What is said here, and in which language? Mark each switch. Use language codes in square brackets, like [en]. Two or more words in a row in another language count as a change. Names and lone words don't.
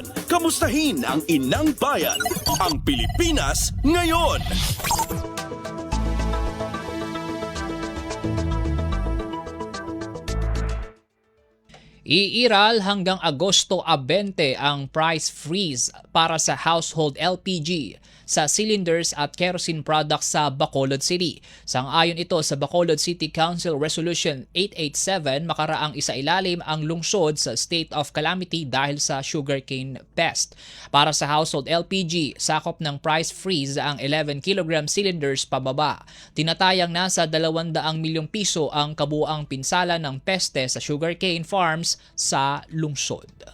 [tl] Kamustahin ang inang bayan, ang Pilipinas ngayon. Iiral hanggang Agosto 20 ang [en] price freeze [tl] para sa [en] household LPG [tl] sa cylinders at [en] kerosene products [tl] sa Bacolod City. Sang-ayon ito sa Bacolod City Council Resolution 887, makaraang isailalim ang lungsod sa [en] state of calamity [tl] dahil sa [en] sugarcane pest. [tl] Para sa [en] household LPG, [tl] sakop ng [en] price freeze [tl] ang 11 [en] kg cylinders [tl] pababa. Tinatayang nasa 200 milyong piso ang kabuang pinsala ng peste sa [en] sugarcane farms [tl] sa lungsod.